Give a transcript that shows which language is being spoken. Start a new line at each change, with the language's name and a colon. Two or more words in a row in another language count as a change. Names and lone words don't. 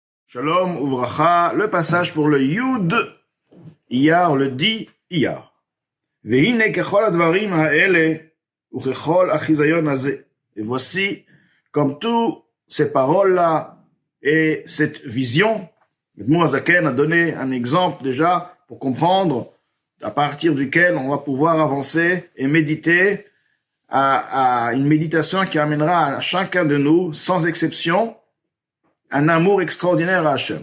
Hebrew: שלום וברכה,
French: le passage pour le
Hebrew: יוד אייר,
French: le 10 Iyar.
Hebrew: והנה ככל הדברים האלה וככל החזיון הזה.
French: Et voici, comme toutes ces paroles-là et cette vision, Admor HaZaken a donné un exemple déjà pour comprendre à partir duquel on va pouvoir avancer et méditer à une méditation qui amènera à chacun de nous, sans exception, un amour extraordinaire à Hachem.